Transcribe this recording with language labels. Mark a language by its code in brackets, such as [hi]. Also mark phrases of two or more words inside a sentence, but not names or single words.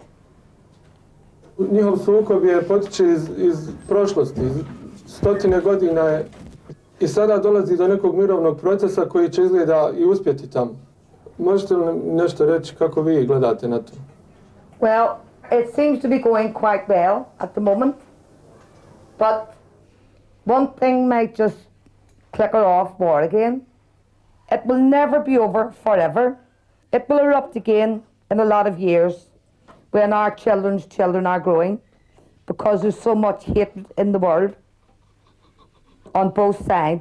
[hr] Njihov sukob je potiče iz prošlosti, iz stotine godina je. I sada dolazi do nekog mirovnog procesa koji će izgleda i uspjeti tamo. Možete li nešto reći kako vi gledate na to? [en] Well, it seems to be going quite well at the moment. But one thing might just click her off war again. It will never be over forever. It will erupt again in a lot of years when our children's children are growing, because there's so much hatred in the world on both sides.